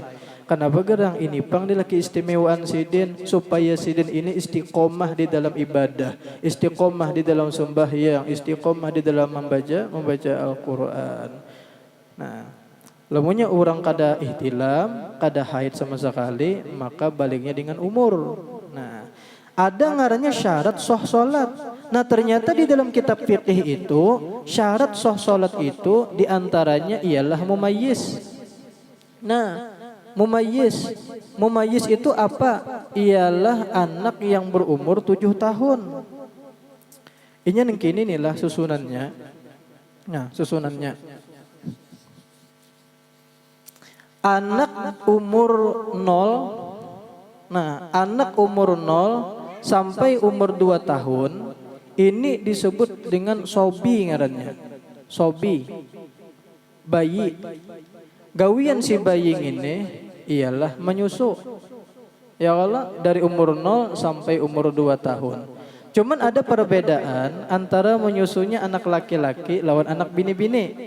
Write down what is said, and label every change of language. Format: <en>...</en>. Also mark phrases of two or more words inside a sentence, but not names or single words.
<bjn>Kenapa gerang ini pang nilai keistimewaan sidin supaya sidin ini istiqomah di dalam ibadah, istiqomah di dalam sembahyang, istiqomah di dalam membaca Al-Qur'an. Nah, lamunnya orang kada ihtilam, kada haid sama sekali, maka baliknya dengan umur. Nah, ada ngarannya syarat sah salat.</bjn> <id>Nah, ternyata di dalam kitab fikih itu syarat sah salat itu diantaranya ialah mumayyiz. Nah, mumayyiz itu apa? Ialah anak yang berumur 7 tahun.</id> <bjn>Ini yang kini inilah susunannya.</bjn> <id>Nah, susunannya. Anak umur 0.</id> <bjn>Nah, anak umur 0 sampai umur 2 tahun ini disebut dengan sobi ngarannya. Sobi. Bayi. Gawian si bayi ini ialah menyusu.</bjn> <id>Ya Allah, dari umur 0 sampai umur 2 tahun.</id> <bjn>Cuman ada perbedaan antara menyusunya anak laki-laki lawan anak bini-bini.</bjn>